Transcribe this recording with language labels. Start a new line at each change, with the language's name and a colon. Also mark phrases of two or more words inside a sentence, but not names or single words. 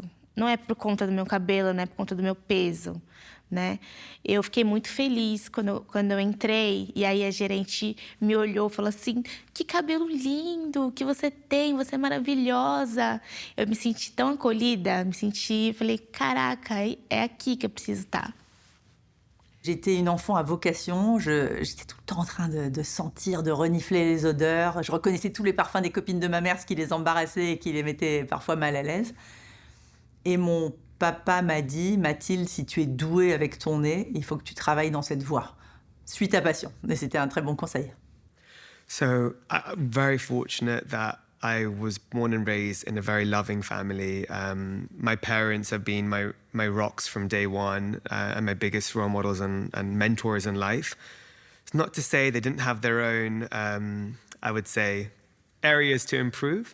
Portuguese: Não é por conta do meu cabelo, não é por conta do meu peso, né? Eu fiquei muito feliz quando eu entrei. E aí a gerente me olhou e falou assim, que cabelo lindo que você tem, você é maravilhosa. Eu me senti tão acolhida, falei, caraca, é aqui que eu preciso estar.
French: J'étais une enfant à vocation, j'étais tout le temps en train de sentir, de renifler les odeurs. Je reconnaissais tous les parfums des copines de ma mère, ce qui les embarrassait et qui les mettait parfois mal à l'aise. Et mon papa m'a dit, Mathilde, si tu es douée avec ton nez, il faut que tu travailles dans cette voie. Suis ta passion. Et c'était un très bon conseil.
English: So I'm very fortunate that I was born and raised in a very loving family. My parents have been my rocks from day one and my biggest role models and mentors in life. It's not to say they didn't have their own, I would say, areas to improve.